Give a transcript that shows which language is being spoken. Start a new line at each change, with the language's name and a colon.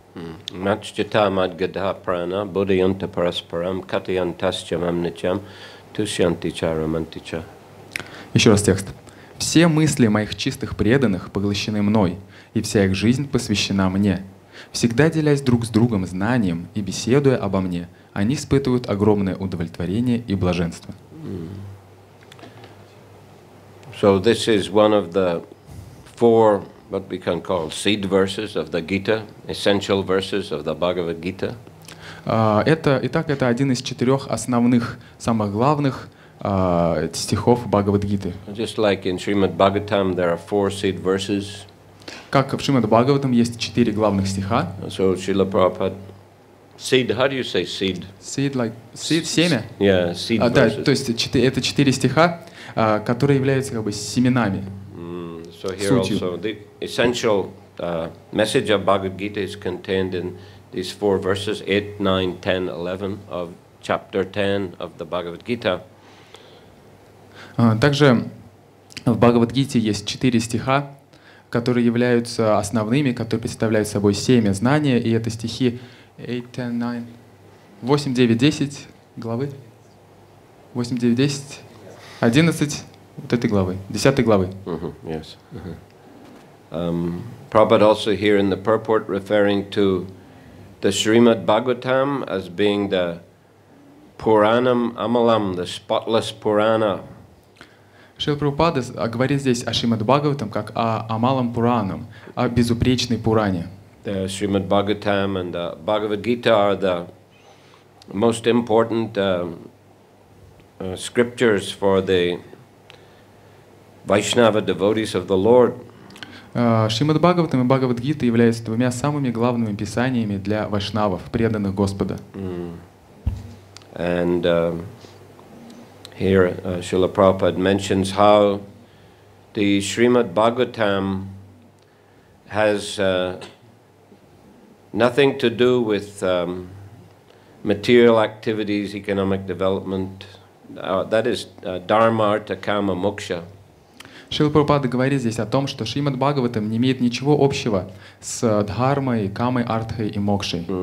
Russian: Еще раз текст. «Все мысли моих чистых преданных поглощены мной, и вся их жизнь посвящена мне. Всегда делясь друг с другом знанием и беседуя обо мне, они испытывают огромное удовлетворение и блаженство».
English: So this is one of the four, what we can call seed verses of the Gita, essential verses of the Bhagavad Gita.
Russian: Итак, это один из 4 основных, самых главных стихов Бхагавад-гиты.
English: Just like in Srimad Bhagavatam there are 4 seed verses.
Russian: Как в Шримад Бхагаватам есть 4 главных стиха.
English: So Шрила Прабхупада, seed, how do you say seed? Seed, like seed, семя. Yeah, seed verses.
Russian: Да, то есть это 4 стиха, которые являются как бы семенами.
English: So here also the essential message of Bhagavad Gita is contained in these 4 verses, 8, 9, 10, 11 of chapter 10 of the Bhagavad Gita.
Russian: Также в Бхагавад-гите есть 4 стиха, которые являются основными, которые представляют собой семя знания, и это стихи 8, 10, 9. 8, 9, 10 главы. 8, 9, 10, 11 вот этой главы, 10 главы.
English: Yes. Prabhupada also here in the purport referring to the Srimad Bhagavatam as being the Puranam Amalam, the spotless Purana.
Russian: Шрила Прабхупада говорит здесь о Шримад Бхагаватам как о Амалам Пуранам, о безупречной Пуране.
English: The Srimad Bhagavatam and the Bhagavad Gita are the most important scriptures for the Vaishnava devotees of the Lord.
Russian: Шримад Бхагаватам и Бхагавад-гита являются двумя самыми главными писаниями для вайшнавов, преданных Господа.
English: And here Srila Prabhupada mentions how the Srimad Bhagavatam has nothing to do with material activities, economic development. That is dharma, artha, kama, moksha.
Russian: Шрила Прабхупада говорит здесь о том, что Шримад Бхагаватам не имеет ничего общего с дхармой, камой, артхой и мокшей.